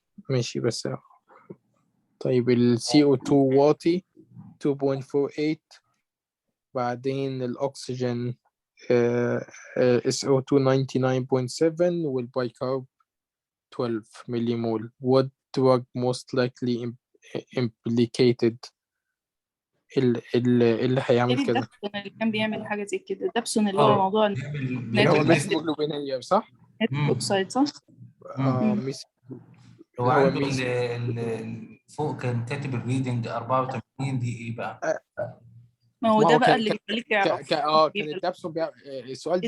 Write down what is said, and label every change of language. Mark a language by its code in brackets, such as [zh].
[ar] ماشي بس. طيب ال CO2 واطي 2.48, بعدين الأكسجين SO2 99.7 والبايكارب 12 مليمول. [en] What drug most likely implicated [ar] اللي هيعمل كده؟ الدابسون اللي كان بيعمل حاجة زي كده، الدابسون اللي هو موضوع اللي هو ميثيوجلوبينية صح؟ أوكسايد صح؟ هو عنده فوق كان كاتب الريدنج 84 دي ايه بقى؟ ما هو ده بقى اللي بيخليك تعرف. كان الدابسون السؤال ده